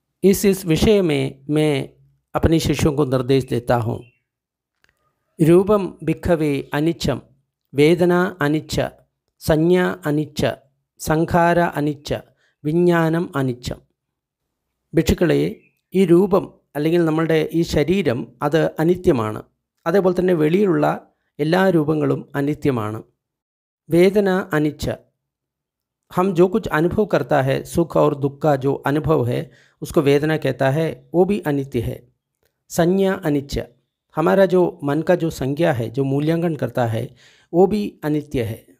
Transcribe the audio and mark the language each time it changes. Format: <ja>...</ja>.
<hi>इस विषय में मैं अपने शिष्यों को निर्देश देता हूँ।</hi> <pi>रूपम भिक्खवे अनिच्छम, वेदना अनिच्छ, संज्ञा अनिच्छ, संखार अनिच्छ, വിജ്ഞാനം അനിച്ഛം.</pi> <ml>ഭിക്ഷുക്കളെ, ഈ രൂപം അല്ലെങ്കിൽ നമ്മളുടെ ഈ ശരീരം അത് അനിത്യമാണ്. അതേപോലെ തന്നെ വെളിയിലുള്ള എല്ലാ രൂപങ്ങളും അനിത്യമാണ്.</ml> <pi>വേദന അനിച്ഛ,</pi> <hi>हम जो कुछ अनुभव करता है, सुख और दुख का जो अनुभव है उसको वेदना कहता है, वो भी अनित्य है।</hi> <pi>संज्ञा अनिच्छ,</pi> <hi>हमारा जो मन का जो संज्ञा है, जो मूल्यांकन करता है, वो भी अनित्य है।</hi>